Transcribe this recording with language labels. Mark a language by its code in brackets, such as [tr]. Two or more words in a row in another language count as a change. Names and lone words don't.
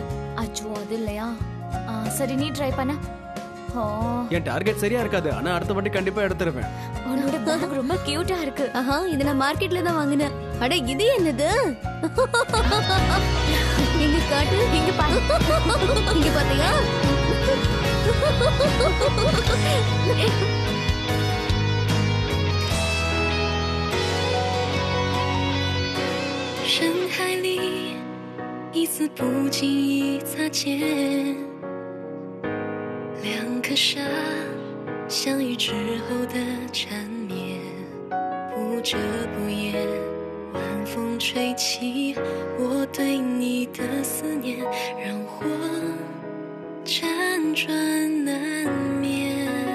[ta] அச்சோ, அது இல்லையா? சரி, நீ ட்ரை பண்ண. என் டார்கெட் சரியா இருக்காது, ஆனா அடுத்த வாட்டி கண்டிப்பா எடுத்துருவேன். உன்னோட பேக் ரொம்ப கியூட்டா இருக்கு. இது நான் மார்க்கெட்ல தான் வாங்கினேன். அட, இது என்னது? இங்க காட்டு. இங்க பாரு. இங்க பாத்தியா? [zh] 深海里一次不经意擦肩，两颗沙相遇之后的缠绵，不遮不掩，晚风吹起我对你的思念，让我辗转难眠。